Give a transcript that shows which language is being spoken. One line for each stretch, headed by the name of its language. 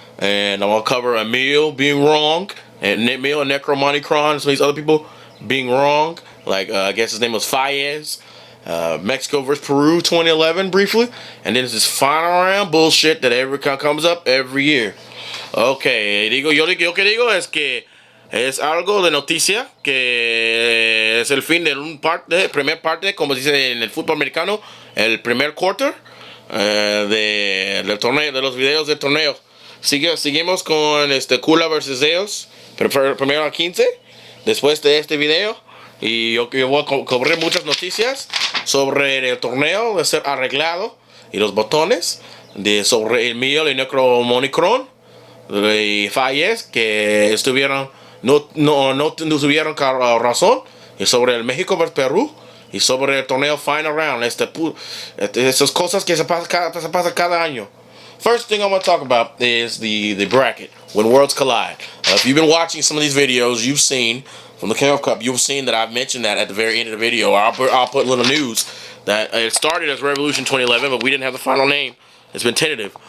English: And I'm going to cover Emil being wrong, and Emil and Necromonicron, and some of these other people being wrong. Like, I guess his name was Faiyez. Mexico versus Peru 2011 briefly. And then there's this final round bullshit that comes up every year.
Spanish: Ok, yo que digo es que es algo de noticia, que es el fin de primer parte, como se dice en el fútbol americano, el primer quarter del torneo, de los videos del torneo. Seguimos con QUALIFIER versus Zeus, pero primero a 15, después de este video, y yo voy a cubrir muchas noticias sobre el torneo de ser arreglado y los botones, sobre Emil y Necromonicron y faiyez, que no tuvieron razón, y sobre el México versus Perú, y sobre el torneo final round, esas cosas que se pasa cada año.
English: First thing I want to talk about is the bracket, When Worlds Collide. If you've been watching some of these videos, you've seen from the KOF Cup, you've seen that I've mentioned that at the very end of the video. I'll put a little news that it started as Revolution 2011, but we didn't have the final name. It's been tentative.